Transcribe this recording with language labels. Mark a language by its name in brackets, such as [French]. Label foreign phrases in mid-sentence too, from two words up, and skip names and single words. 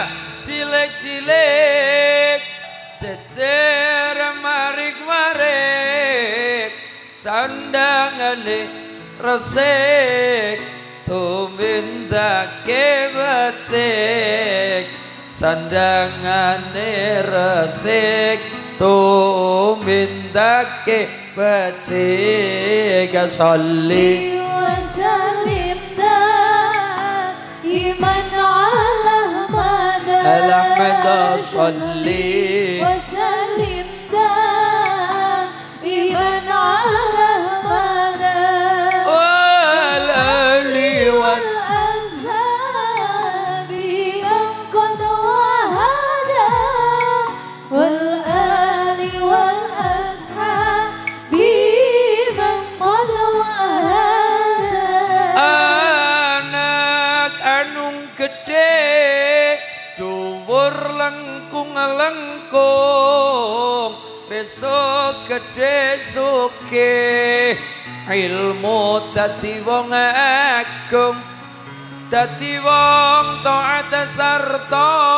[Javanese] cilik-cilik cecer marik-marik sandangane resik tumindake becik sandangane resik tumindake becik sholli [Arabic] وسلم دائما على أحمد صل وسلم دائما على والآل وال والأصحاب من قد وهدى والآل والأصحاب من قد وهدى [Javanese] anak anung gede dhuwur lengkung besok gede sugih ilmu dadi wong agung dadi wong taat sarta